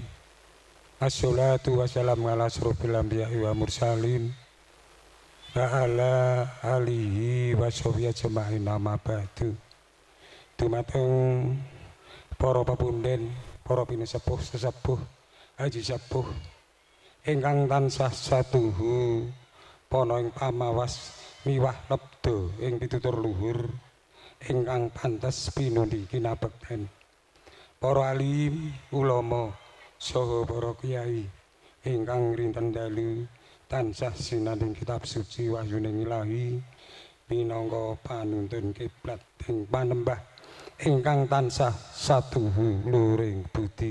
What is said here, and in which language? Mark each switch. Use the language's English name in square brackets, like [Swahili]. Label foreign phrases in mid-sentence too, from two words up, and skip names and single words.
[Arabic] الصلاة والسلام على أشرف الأنبياء والمرسلين وعلى آله وصحبه أجمعين أما بعد. [Javanese] Dumateng para pepundhen, para pinesepuh sesepuh, haji sepuh ingkang tansah satuhu pono ing pamawas miwah lebdo ing pitutur luhur ingkang pantes pinundi kinabekten para alim ulama saha para kiai ingkang rinten dalu tansah sinanding kitab suci wahyuning ilahi minangka panuntun kiblat ing panembah ingkang tansah satuhu luring budi.